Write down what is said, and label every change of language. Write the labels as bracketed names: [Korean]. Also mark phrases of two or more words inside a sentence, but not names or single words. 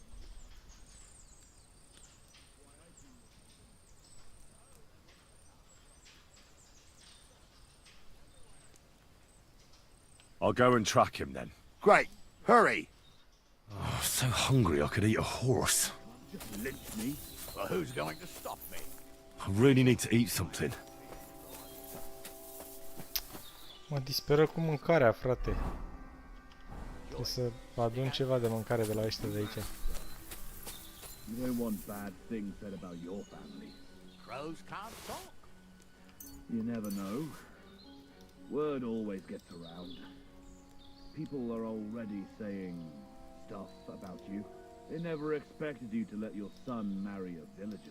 [English] I'll go and track him then. Great. Hurry. Oh, so hungry I could eat a horse. Just lynch me. Well, who's going to stop me? I really need to eat something. [Romanian] Mă disperă cu mâncarea, frate. Trebuie să adun ceva de mâncare de la ăștia de aici. [English] You don't want bad things said about your family. Crows can't talk. You never know. Word always gets around. People are already saying stuff about you. They never expected you to let your son marry a villager.